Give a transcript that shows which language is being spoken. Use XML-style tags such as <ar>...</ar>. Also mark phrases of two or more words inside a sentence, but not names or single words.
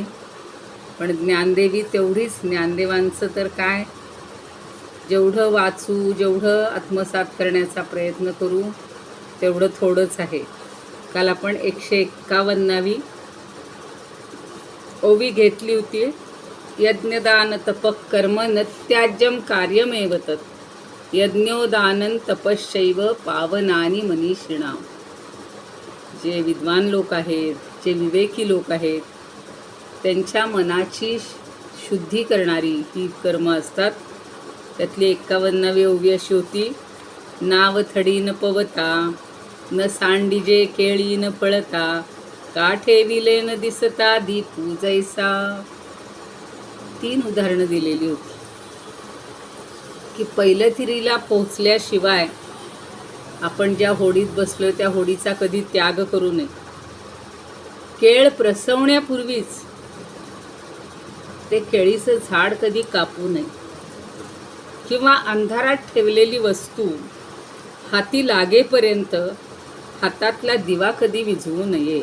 <mr>पण ज्ञानदेवी तेवढीच, ज्ञानदेवांचं तर काय, जेवढं वाचू, जेवढं आत्मसात करण्याचा प्रयत्न करू तेवढं थोडंच आहे. काल आपण 151वी ओवी घेतली होती.</mr> <sa>यज्ञदान तपः कर्म न त्याज्यम कार्यमेव तत्, यज्ञोदानं तपश्चैव पावनानि मनीषिणां.</sa> <mr>जे विद्वान लोक आहेत, जे विवेकी लोक आहेत, त्यांच्या मनाची शुद्धी करणारी ही कर्म असतात. त्यातली 51वी ओवी अशी होती. नाव थडी न पवता, न सांडिजे केळी न पळता, काठे विले न दिसता दीपू जैसा. 3 उदाहरणं दिलेली होती की पहिल्या थिरीला पोहोचल्याशिवाय आपण ज्या होडीत बसलो त्या होडीचा कधी त्याग करू नये. केळ प्रसवण्यापूर्वीच ते केळीचं झाड कधी कापू नये, किंवा अंधारात ठेवलेली वस्तू हाती लागेपर्यंत हातातला दिवा कधी विझवू नये.</mr>